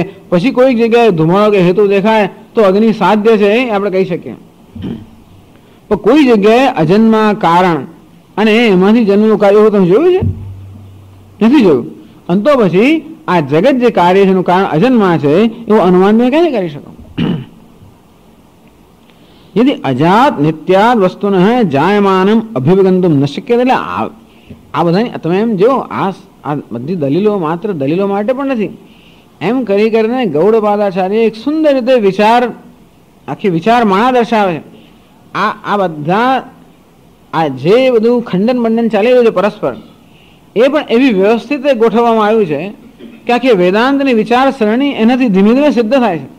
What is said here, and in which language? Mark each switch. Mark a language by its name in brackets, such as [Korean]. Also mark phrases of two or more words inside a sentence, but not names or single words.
[Gujarati] પછી કોઈક જગ્યાએ ધુમાડો કે હેતુ દેખાય તો અગ્નિ સાધ્ય છે એ આપણે કહી શકીએ. પણ કોઈ જગ્યાએ અજન્મા કારણ અને એમાંથી જન્મનું કાર્ય એવું તમે જોયું છે? નથી જોયું. અને તો પછી આ જગત જે કાર્ય છે એનું કારણ અજન્મા છે એવું અનુમાન મેં ક્યારે કરી શકો? [Sanskrit] यदि अजात नित्याद वस्तुन जायमानम अभिगंतुम न शक्य. [Gujarati] એટલે આ બધાની તમે એમ જો આ બધી દલીલો માત્ર દલીલો માટે પણ નથી. એમ કરી કરીને ગૌડપાદાચાર્ય એક સુંદર રીતે વિચાર, આખી વિચાર માળા દર્શાવે છે. આ બધા આ જે બધું ખંડન બંધન ચાલી રહ્યું છે પરસ્પર, એ પણ એવી વ્યવસ્થિત ગોઠવવામાં આવ્યું છે કે આખી વેદાંતની વિચાર સરણી એનાથી ધીમે ધીમે સિદ્ધ થાય છે.